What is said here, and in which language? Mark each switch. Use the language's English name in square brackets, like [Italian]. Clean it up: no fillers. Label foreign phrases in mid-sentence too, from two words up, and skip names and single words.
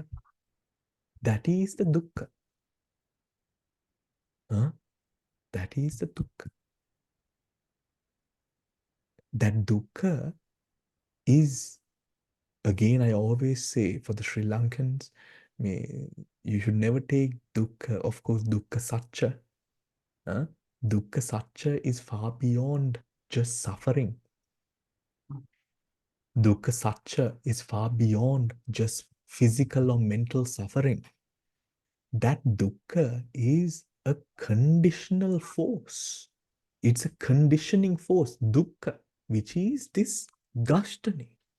[English] That is the dukkha. Huh? That is the dukkha. That dukkha is, again, I always say for the Sri Lankans, you should never take dukkha, of course, [Pali] dukkha satcha. [English] Huh? [Pali] Dukkha satcha [English] is far beyond just suffering. [Pali] Dukkha satcha [English] is far beyond just physical or mental suffering. That dukkha is a conditional force. It's a conditioning force, dukkha, which is this gashtani.